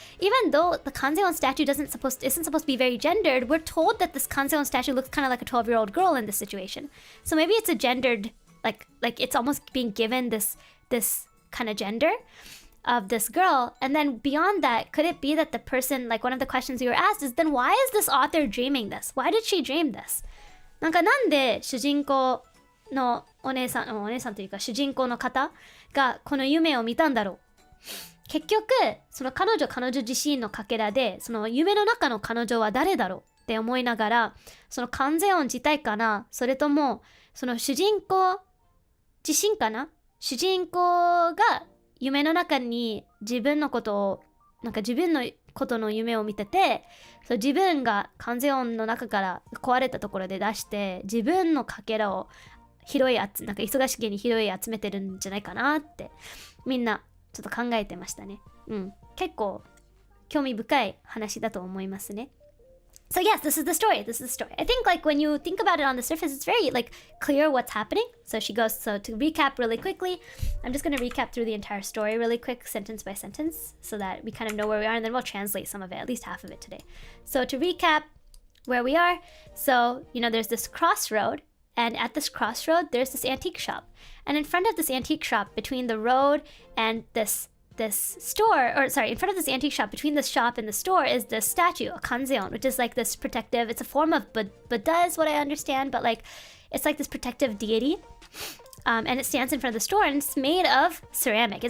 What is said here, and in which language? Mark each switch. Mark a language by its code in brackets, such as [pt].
[en] Even though the Kanzeon statue isn't supposed to be very gendered, we're told that this Kanzeon statue looks kind of like a 12-year-old girl in this situation. So maybe it's a gendered, like it's almost being given this kind of gender of this girl. And then beyond that, could it be that the person, like one of the questions we were asked is, then why is this author dreaming this? Why did she dream this? [ja] なんで主人公のお姉さんというか主人公の方がこの夢を見たんだろう。結局その彼女自身のかけらで、その夢の中の彼女は誰だろうって思いながら、そのカンゼオン自体かな、それともその主人公自身かな、主人公が夢の中に自分のことの夢を見てて、自分がカンゼオンの中から壊れたところで出して、自分のかけらを忙しげに拾い集めてるんじゃないかなってみんなちょっと考えてましたね。結構興味深い話だと思いますね。 [en] So yes, this is the story. I think like when you think about it on the surface, it's very like clear what's happening. So to recap really quickly, I'm just going to recap through the entire story really quick, sentence by sentence, so that we kind of know where we are, and then we'll translate some of it, at least half of it today. So to recap where we are, so there's this crossroad, and at this crossroad there's this antique shop, and in front of this antique shop, between the road and this store, or sorry, in front of this antique shop, between the shop and the store, is this statue, a kanzeon, which is like this protective, it's a form of Buddha is what I understand, but like it's like this protective deity, and it stands in front of the store, and it's made of ceramic.